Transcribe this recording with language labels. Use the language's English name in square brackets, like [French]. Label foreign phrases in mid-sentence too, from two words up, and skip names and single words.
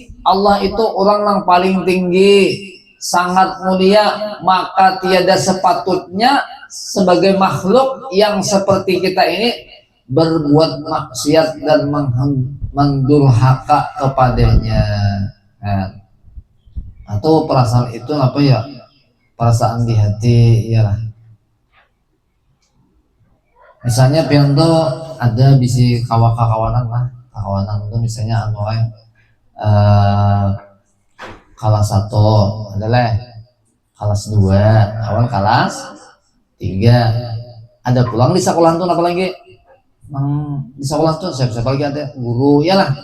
[Indonesian] Allah itu orang yang paling tinggi, sangat mulia, maka tiada sepatutnya sebagai makhluk yang seperti kita ini berbuat maksiat dan mendurhaka kepadanya. Nah, atau perasaan itu apa ya? Perasaan di hati, iyalah. [Banjar] Misalnya pian ada bisi kawanan lah, kawanan itu misalnya anu kelas 1 adalah kelas 2 awal kelas 3 ada pulang di sekolah tuh apalagi di sekolah tuh siapa lagi ada guru ya lah.